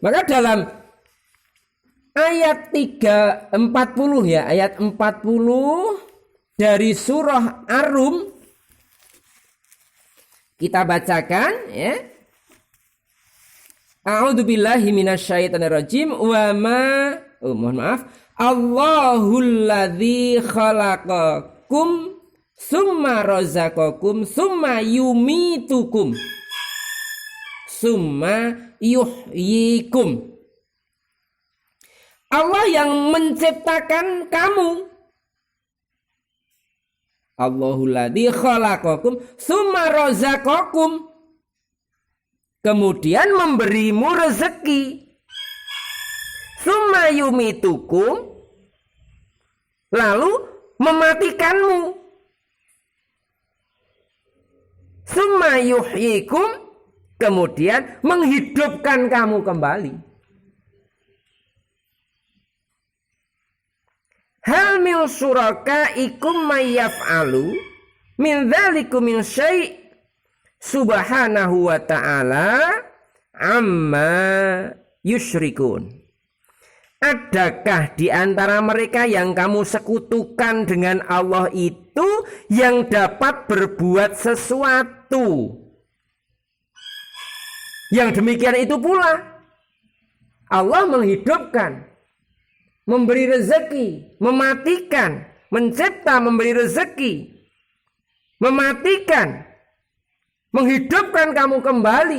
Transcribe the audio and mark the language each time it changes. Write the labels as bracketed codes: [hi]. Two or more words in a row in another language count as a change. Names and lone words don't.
[id] Maka dalam ayat 340 ya, ayat 40 dari surah Ar-Rum kita bacakan ya. [ar] أعوذ بالله من الشيطان الرجيم وما [id] mohon maaf. [ar] الله الذي خلقكم ثم رزقكم ثم يميتكم ثم يحييكم. [id] Allah yang menciptakan kamu. [ar] الله الذي خلقكم ثم رزقكم, [id] kemudian memberimu rezeki. [ar] ثم يميتكم, [id] lalu mematikanmu. [ar] ثم يحييكم, [id] kemudian menghidupkan kamu kembali. [ar] هل من شركائكم من يفعل من ذلكم من شيء سبحانه وتعالى عما يشركون. [id] Adakah di antara mereka yang kamu sekutukan dengan Allah itu yang dapat berbuat sesuatu? Yang demikian itu pula Allah menghidupkan, memberi rezeki, mematikan, mencipta, memberi rezeki, mematikan, menghidupkan kamu kembali.